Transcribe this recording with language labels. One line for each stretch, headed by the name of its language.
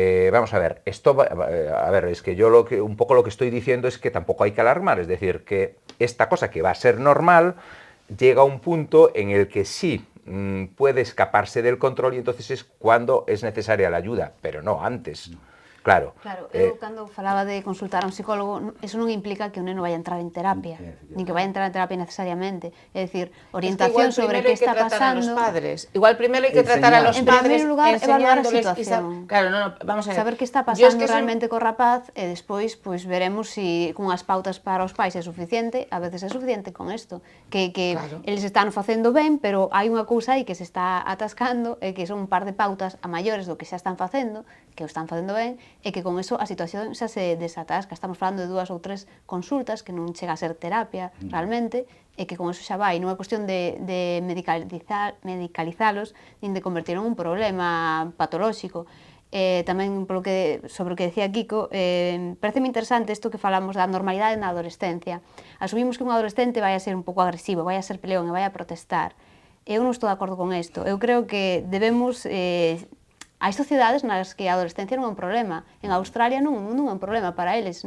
Spanish: Vamos a ver, es que yo un poco lo que estoy diciendo es que tampoco hay que alarmar, es decir, que esta cosa que va a ser normal llega a un punto en el que sí puede escaparse del control y entonces es cuando es necesaria la ayuda, pero no antes. Claro.
Galician: Claro, eu cando falaba de consultar a un psicólogo, eso non implica que un neno vaya a entrar en terapia, nin que vaya a entrar en terapia necesariamente. É dicir, orientación sobre que está pasando.
Spanish: Igual primero hay que tratar a los padres.
Galician: En primeiro lugar, evaluar a situación. Claro, vamos a ver. Saber que está pasando realmente co rapaz e despois pois veremos se cunhas pautas para os pais é suficiente, a veces é suficiente con isto, que eles están facendo ben, pero hai unha cousa aí que se está atascando e que son un par de pautas a maiores do que xa están facendo, que o están facendo ben, e que con eso a situación xa se desatasca. Estamos falando de 2 ou 3 consultas que non chega a ser terapia realmente, e que con eso xa vai. Non é cuestión de medicalizalos, nin de convertir en un problema patolóxico. Tamén sobre o que decía Kiko, parece moi interesante isto que falamos da normalidade na adolescencia. Asumimos que un adolescente vai a ser un pouco agresivo, vai a ser peleón e vai a protestar. Eu non estou de acordo con isto. Eu creo que debemos hai sociedades nas que a adolescencia non é un problema. En Australia non é un problema para eles.